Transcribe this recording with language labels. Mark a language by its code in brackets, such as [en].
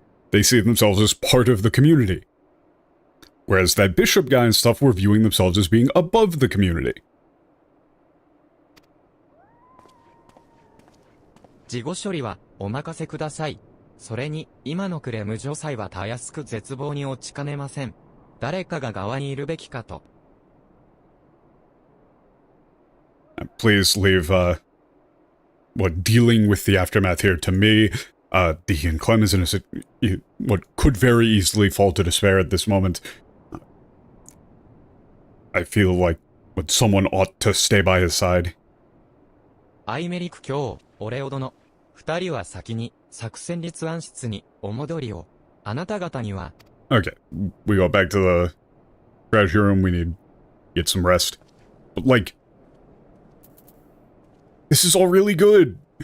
[en] They see themselves as part of the community. Whereas that bishop guy and stuff were viewing themselves as being above the community. [ja] 事後処理はお任せください。それに、今のクレム女祭はたやすく絶望に落ちかねません。誰かが側にいるべきかと。 [en] Please leave, dealing with the aftermath here to me. Deacon Clem is in what could very easily fall to despair at this moment. I feel like someone ought to stay by his side. [ja] アイメリク卿、オレオ殿。二人は先に作戦立案室にお戻りを。あなた方には。 [en] Okay, we go back to the strategy room. We need to get some rest. But, like, this is all really good.